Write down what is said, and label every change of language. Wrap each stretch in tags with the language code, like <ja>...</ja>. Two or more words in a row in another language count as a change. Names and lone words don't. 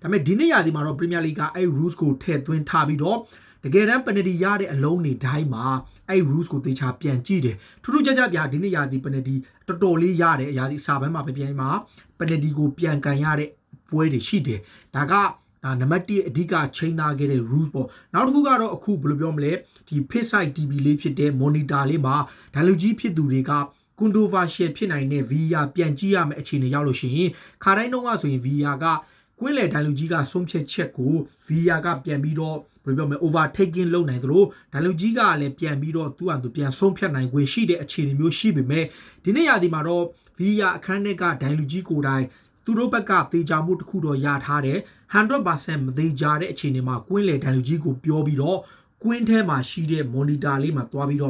<my>ပေမဲ့ဒီနေ့ရာသီမှာတော့ Premier League ကအဲ့ rules ကိုထည့်သွင်းထားပြီးတော့တကယ်တမ်း penalty ရတဲ့အလုံးတွေတိုင်းမှာအဲ့ rules ကိုသေချာပြန်ကြည့်တယ်ထူးထူးခြားခြားပြဒီနေ့ရာသီ penalty တော်တော်လေးရတယ်ရာသီအစာပိုင်းမှာပြန်မှာ penalty ကိုပြန်ကန်ရတဲ့ပွဲတွေရှိတယ်ဒါကနံပါတ်1အဓိကချိန်ထားခဲ့တဲ့ rules ပေါ့နောက်တစ်ခုကတော့အခုဘယ်လိုပြောမလဲဒီ</my> <en>pitch side TV</en> <my>လေးဖြစ်တဲ့ monitor လေးမှာဒန်လူကြီးဖြစ်သူတွေကcontroversial ဖြစ်နိုင်တဲ့ VAR ပြန်ကြည့်ရမယ့်အခြေ အနေရောက်လို့ရှိရင်ခါတိုင်းတော့ကဆိုရင် VAR ကကွင်းလေဒန်လူကြီးကဆုံးဖြတ်ချက်ကို VAR ကပြန်ပြီးတော့ဘယ်လိုပြောမလဲ overtaking လုပ်နိုင်သလိုဒန်လူကြီးကလည်းပြန်ပြီးတော့သူ့အတူပြန်ဆုံးဖြတ်နိုင်ခွင့်ရှိတဲ့အခြေအနေမျိုးရှိပေမဲ့ဒီနေ့ရာသီမှာတော့ VAR အခန်းထဲကဒန်လူကြီးကိုယ်တိုင်သူတို့ဘက်ကသေချာမှုတစ်ခုတော့ရထားတယ် 100% မသေးကြတဲ့အခြေအနေမှာကွင်းလေဒန်လူကြီးကိုပြောပြီးတော့ကွင်းထဲမှာရှိတဲ့ monitor လေးမှာတွားပြီးတော့</my>